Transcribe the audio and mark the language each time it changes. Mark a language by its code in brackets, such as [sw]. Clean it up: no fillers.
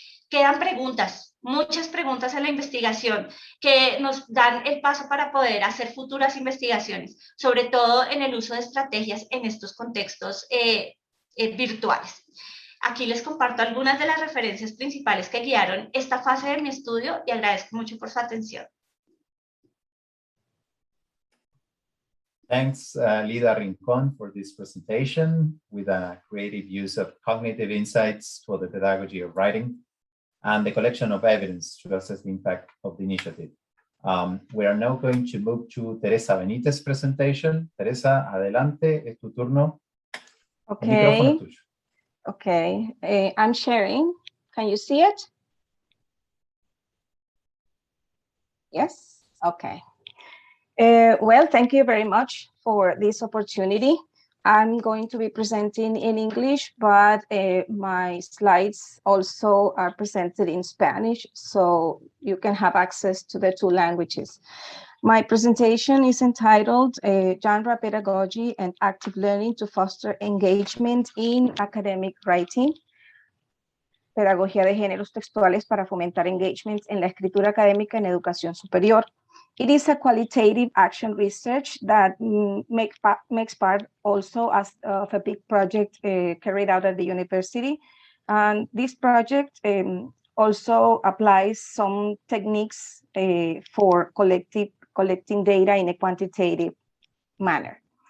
[es] Quedan preguntas, muchas preguntas en la investigación que nos dan el paso para poder hacer futuras investigaciones, sobre todo en el uso de estrategias en estos contextos virtuales. Aquí les comparto algunas de las referencias principales que guiaron esta fase de mi estudio y agradezco mucho por su atención. [en] Thanks, Lida Rincon, for this presentation with a creative use of cognitive insights for the pedagogy of writing and the collection of evidence to assess the impact of the initiative. We are now going to move to Teresa Benítez's presentation. [es] Teresa, adelante, es tu turno. [en] Okay. [es] El micrófono es tuyo. [en] Okay, I'm sharing. Can you see it? Yes, okay. Well, thank you very much for this opportunity. I'm going to be presenting in English, but my slides also are presented in Spanish, so you can have access to the two languages. My presentation is entitled Genre Pedagogy and Active Learning to Foster Engagement in Academic Writing. [es] Pedagogía de géneros textuales para fomentar engagement en la escritura académica en educación superior. [en] It is a qualitative action research that makes part also of a big project carried out at the university. And this project also applies some techniques for collecting data in a quantitative manner.